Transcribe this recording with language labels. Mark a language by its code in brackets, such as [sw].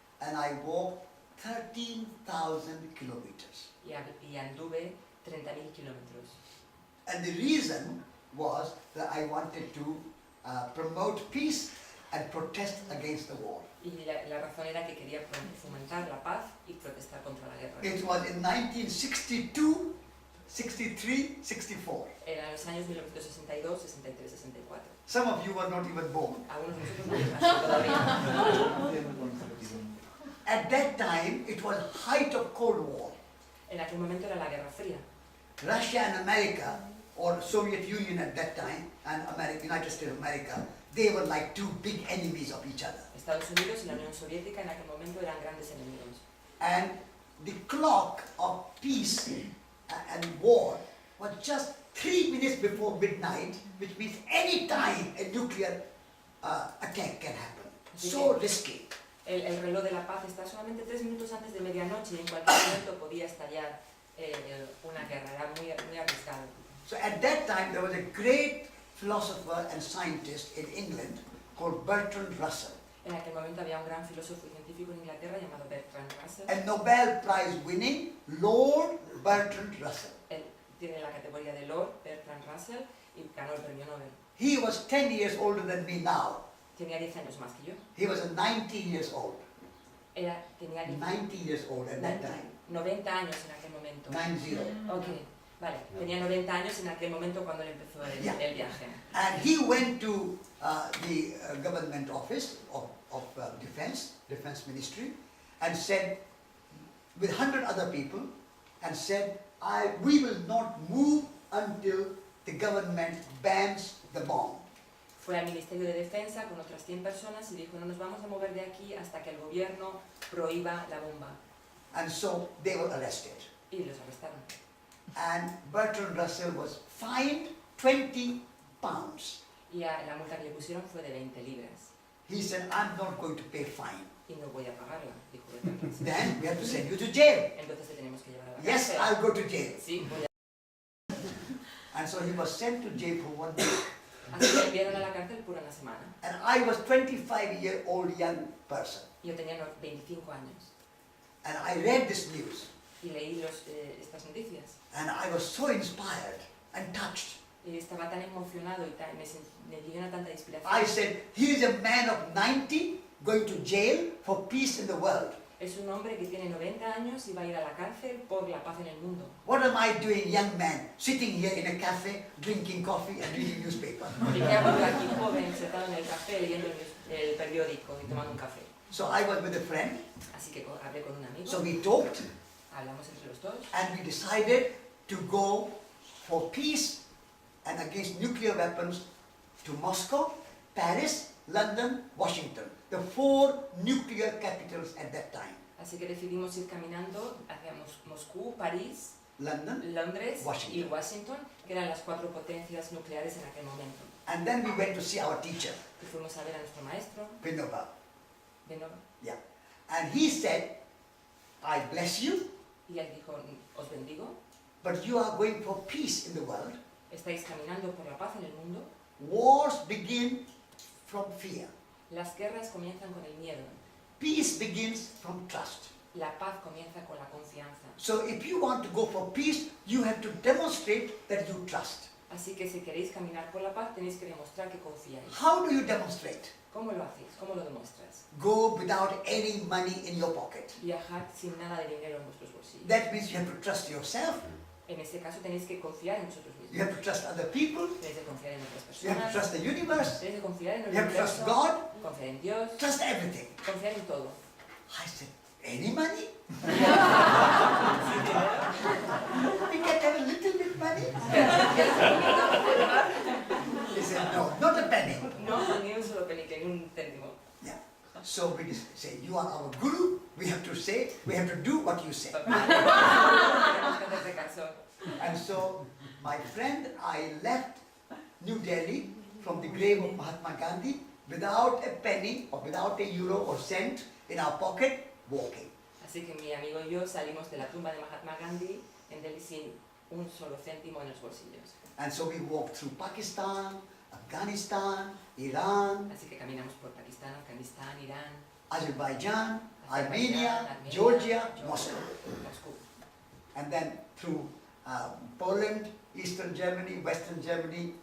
[en] and I walked 13,000 kilometers. [es] y anduve 30.000 kilómetros. [en] And the reason was that I wanted to promote peace and protest against the war. [es] Y la razón era que quería fomentar la paz y protestar contra la guerra. [en] It was in 1962, 63, 64. [es] Eran los años 1962, 63, 64. [en] Some of you were not even born. [es] Algunos de nosotros no habían nacido todavía. [en] At that time, it was height of Cold War. [es] En aquel momento era la Guerra Fría. [en] Russia and America, or Soviet Union at that time, and United States of America, they were like two big enemies of each other. [es] Estados Unidos y la Unión Soviética en aquel momento eran grandes enemigos. [en] And the clock of peace and war was just 3 minutes before midnight, which means any time a nuclear attack can happen. So risky. [es] El reloj de la paz está solamente 3 minutos antes de medianoche y en cualquier momento podía estallar una guerra. Era muy arriesgado. [en] So at that time there was a great philosopher and scientist in England called Bertrand Russell. [es] En aquel momento había un gran filósofo y científico en Inglaterra llamado Bertrand Russell. [en] A Nobel Prize winning Lord Bertrand Russell. [es] Él tiene la categoría de Lord Bertrand Russell y ganó el premio Nobel. [en] He was 10 years older than me now. [es] Tenía 10 años más que yo. [en] He was 19 years old. [es] Tenía [en] 90 years old at that time. [es] 90 años en aquel momento. [en] 90. [es] Ok, vale. Tenía 90 años en aquel momento cuando él empezó el viaje. [en] And he went to the government office of defense ministry, and said, with 100 other people, and said, we will not move until the government bans the bomb. [es] Fue al Ministerio de Defensa con otras 100 personas y dijo, no nos vamos a mover de aquí hasta que el gobierno prohíba la bomba. [en] And so they were arrested. [es] Y los arrestaron. [en] And Bertrand Russell was fined 20 pounds. [es] Y la multa que le pusieron fue de 20 libras. [en] He said, I'm not going to pay fine. [es] Y no voy a pagarla, dijo Bertrand Russell. [en] Then we have to send you to jail. [es] Entonces te tenemos que llevar a la [en] Yes, [es] cárcel. [en] I'll go to jail. [es] Sí, voy a... [en] And so he was sent to jail for 1 week. [es] Así que enviaron a la cárcel por una semana. [en] And I was 25-year-old young person. [es] Yo tenía 25 años. [en] And I read this news. [es] Y leí estas noticias. [en] And I was so inspired and touched. [es] Y estaba tan emocionado y me llenó tanta inspiración. [en] I said, here is a man of 90 going to jail for peace in the world. [es] Es un hombre que tiene 90 años y va a ir a la cárcel por la paz en el mundo. [en] What am I doing, young man, sitting here in a cafe, drinking coffee and reading newspaper? [es] ¿Y qué hago yo aquí joven, sentado en el café, leyendo el periódico y tomando un café? [en] So I was with a friend. [es] Así que hablé con un amigo. [en] So we talked. [es] Hablamos entre los dos. [en] And we decided to go for peace and against nuclear weapons to Moscow, Paris, London, Washington, the 4 nuclear capitals at that time. [es] Así que decidimos ir caminando hacia Moscú, París, [en] London, [es] Londres [en] Washington. [es] y Washington, que eran las 4 potencias nucleares en aquel momento. [en] And then we went to see our teacher, [es] Y fuimos a ver a nuestro maestro, [en] Vinova. [es] Benova, [en] Yeah. And he said, I bless you, [es] y él dijo, os bendigo, [en] but you are going for peace in the world. [es] estáis caminando por la paz en el mundo. [en] Wars begin from fear. [es] Las guerras comienzan con el miedo. [en] Peace begins from trust. [es] La paz comienza con la confianza. [en] So if you want to go for peace, you have to demonstrate that you trust. [es] Así que si queréis caminar por la paz, tenéis que demostrar que confiáis. [en] How do you demonstrate? [es] ¿Cómo lo hacéis? ¿Cómo lo demuestras? [en] Go without any money in your pocket. [es] Viajar sin nada de dinero en vuestros bolsillos. [en] That means you have to trust yourself. [es] En ese caso tenéis que confiar en vosotros [en] You [es] mismos. [en] have to trust other people. [es] Tenéis que confiar en otras [en] You have to [es] personas. [en] trust the universe. [es] Tenéis que confiar en el [en] You have to trust [es] universo. [en] God. [es] Confiar en Dios. [en] Trust everything. [es] Confiar en todo. [en] I said, any money? We can have a little bit money? He said, no, not a penny. [es] No, ni un solo penique, ni un céntimo. [en] Yeah. So we just say, you are our guru. We have to say, we have to do what you say. [es] Tenemos que hacerte caso. [en] And so, my friend, I left New Delhi from the grave of Mahatma Gandhi without a penny or without a euro or cent in our pocket, walking. [es] Así que mi amigo y yo salimos de la tumba de Mahatma Gandhi en Delhi sin un solo céntimo en los bolsillos. [en] And so we walked through Pakistan, Afghanistan, Iran, [es] Así que caminamos por Pakistán, Afganistán, Irán, [en] Azerbaijan, [es] Azerbaiyán, [en] Armenia, Georgia, [es] Georgia, [en] Moscow. [es] Moscú. [en] And then through Poland, Eastern Germany, Western Germany,